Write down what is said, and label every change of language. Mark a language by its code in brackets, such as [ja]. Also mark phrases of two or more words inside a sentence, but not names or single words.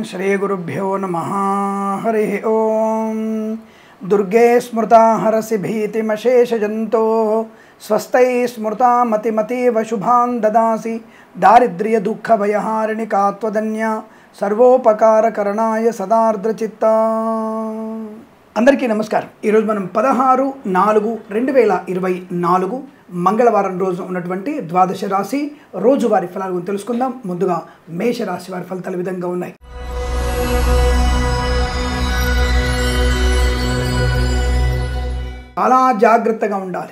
[sa] श्रीगुरुभ्यो नमः। हरि ओं। दुर्गे स्मृता हरसि भीतिमशेषजन्तो स्वस्ति स्मृता मतिमतीव शुभान् ददासि दारिद्र्य दुःख भयहारिणि कात्वदन्या सर्वोपकारकरणाय सदार्द्रचित्ता। [te] అందరికీ నమస్కారం। ఈరోజు మనం 16/4/2024 మంగళవారం రోజు ఉన్నటువంటి ద్వాదశ రాశి రోజువారీ ఫలాల గురించి తెలుసుకుందాం। ముందుగా మేష రాశి వారి ఫలితాలు ఈ విధంగా ఉన్నాయి। చాలా జాగ్రత్తగా ఉండాలి।